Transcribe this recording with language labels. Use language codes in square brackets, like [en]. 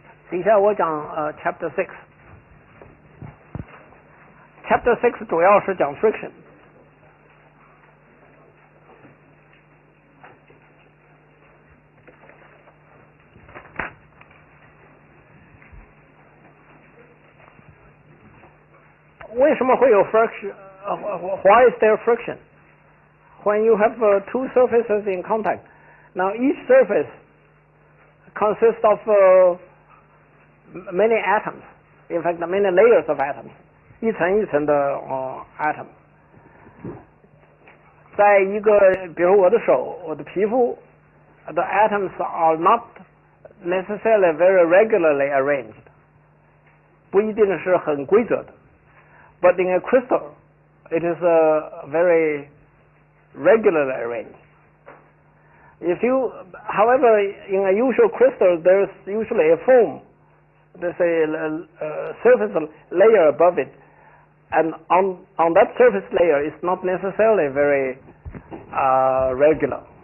[zh] 底下我讲chapter 6。 chapter 6主要是讲 friction。为什么会有 friction? [en] Why is there friction? When you have two surfaces in contact, now each surface consists of many atoms. In fact, many layers of atoms， [zh] 一层一层的 [en] atom。 [zh] 在一个，比如我的手、我的皮肤 ， [en] the atoms are not necessarily very regularly arranged， [zh] 不一定是很规则的。 [en] But in a crystal, it is very regularly arranged. If you, however, in a usual crystal, there's usually a foam. There's a surface layer above it, and on that surface layer, it's not necessarily very regular.